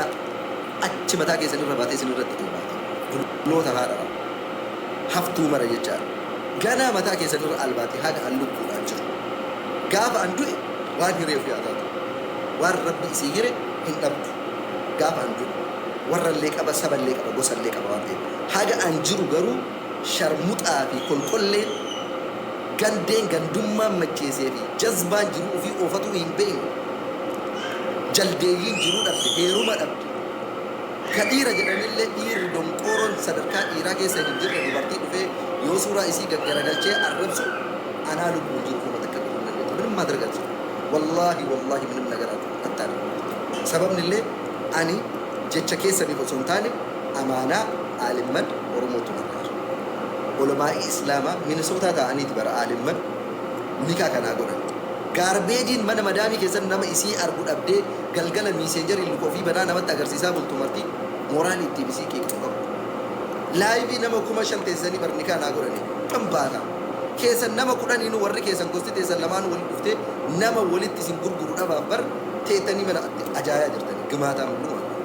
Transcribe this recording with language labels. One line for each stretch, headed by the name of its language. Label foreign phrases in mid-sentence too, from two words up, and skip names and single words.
Oromo: achi mataa keessan irra baatee isin irratti dhiibaata loota haadha haftuu mara jechaa ganaa mataa keessan irra albaatee haga an lubbuudhaan jiru gaafa an du'e waan hireef yaadaatu waan rabbi isii hire hin dhabdu gaafa an du'e warrallee qaba saballee qaba gosallee qaba waan ta'eef haga an jiru garuu sharmuxaa fi kolkolleen gandeen gandummaan macheesee fi jazbaan jiru ofii oofatu hin beekne jaldeeyyiin jiruu dhabde heeruma dhabde kadira jedhanillee dhiirri donqooroon sadarkaa dhiiraa keessa hin jirre dubartii dhufee yoo suuraa isii gaggaragalchee arrabsu anaa lubbuun jiru kuma takka godhuu dandeettu
Amharic: ምንም ማድረግ አልችልም ወላሂ ምንም ነገር አታደርግም
Oromo: sababnillee ani jecha keessaniif osoo hin taane amaanaa aalimman oromootu barbaada ulamaa'ii islaamaa minisootaa ta'aniiti bara aalimman nikaa kanaa godhan gaarbeejiin mana madaamii keessatti nama isii argu dhabdee galgala miiseenjarii lukoofi banaa namatti agarsiisaa bultu marti mooraalii ittiin isii keektu qabu laayivii nama kuma shan teessanii bar nikaa naa godhani kan baata keessan nama kudhaniinu warri keessan gosti teessan lamaan walitti dhuftee nama walitti isin gurguru dhabaaf bar teettanii mana ajaayaa jirtanii gimaataan hunduma